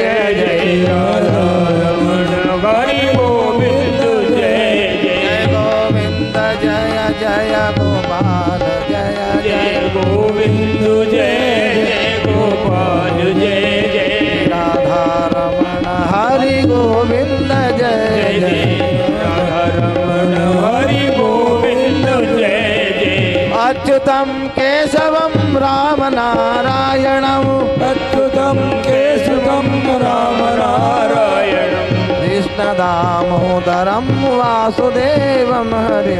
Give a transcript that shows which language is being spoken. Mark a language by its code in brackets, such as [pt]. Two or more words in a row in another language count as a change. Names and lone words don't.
[hi] जय राधा रमण हरि गोविंद जय जय, गोविंद जय जय गोपाल जय जय गोविंद जय जय गोपाल जय जय, राधा रमण हरि गोविंद जय जय, राधा रमण हरि गोविंद जय जय, [sa] अच्युतं केशवं राम नारायणम् अच्युतं केशवं राम नारायणं कृष्णदामोदरं वासुदेवं हरिं